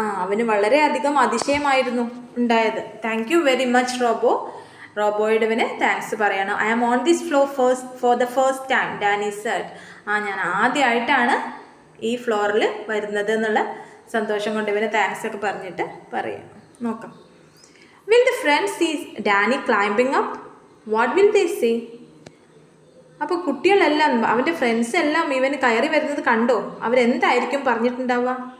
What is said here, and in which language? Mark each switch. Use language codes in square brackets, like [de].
[ml] അവന് വളരെയധികം അതിശയമായിരുന്നു ഉണ്ടായത്. [en] Thank you very much Robo. [ml] റോബോയുടെ ഇവന് താങ്ക്സ് പറയണം. [en] I am on this floor for the first time, Danny said. [ml] ഞാൻ ആദ്യമായിട്ടാണ് ഈ ഫ്ലോറിൽ വരുന്നത് എന്നുള്ള സന്തോഷം കൊണ്ട് ഇവന് താങ്ക്സ് ഒക്കെ പറഞ്ഞിട്ട് പറയാം. നോക്കാം. [en] Will the friends see Danny climbing up? What will they say? [ml] അപ്പോൾ കുട്ടികളെല്ലാം, അവൻ്റെ ഫ്രണ്ട്സ് എല്ലാം ഇവന് കയറി വരുന്നത് കണ്ടോ? അവരെന്തായിരിക്കും പറഞ്ഞിട്ടുണ്ടാവുക?